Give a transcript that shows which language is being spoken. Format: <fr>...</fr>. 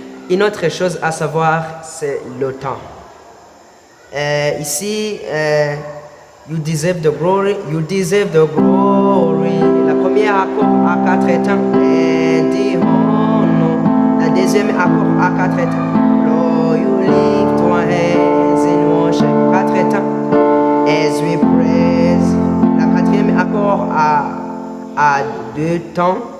<fr>Une autre chose à savoir, c'est le temps. Ici,</fr> <en>You Deserve the Glory,</en> <fr>You Deserve the Glory. La première accord à 4 temps est</fr> <en>the honor.</en> <fr>La deuxième accord à 4 temps.</fr> <en>Lord, you lift your hands in worship.</en> <fr>4 temps.</fr> <en>As we praise.</en> <fr>La quatrième accord à 2 temps.</fr>